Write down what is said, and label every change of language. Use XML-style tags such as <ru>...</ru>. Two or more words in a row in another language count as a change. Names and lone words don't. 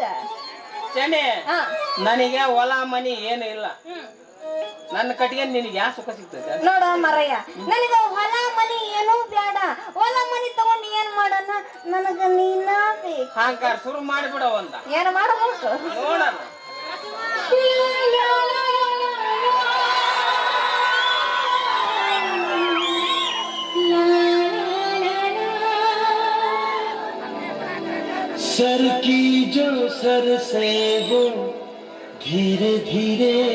<kn>ಚೆನ್ನಿ, ನನಗೆ ಹೊಲ ಮನಿ ಏನು ಇಲ್ಲ. ನನ್ನ ಕಟ್ಟಿಗೆ ನಿನಗೆ ಯಾ ಸುಖ ಸಿಗ್ತದೆ ನೋಡ ಮರಯ್ಯ? ನನಗ ಹೊಲ ಮನಿ ಏನೂ ಬೇಡ. ಹೊಲ ಮನಿ ತಗೊಂಡು ಏನ್ ಮಾಡೋಣ? ನನಗ ನೀನ ಬೇಕು. ಹಾಂಕಾರ ಶುರು ಮಾಡಿಬಿಡ. ಒಂದ ಏನು ಮಾಡಬೇಕು ನೋಡೋಣ. सर की जो सर से वो धीरे धीरे</kn>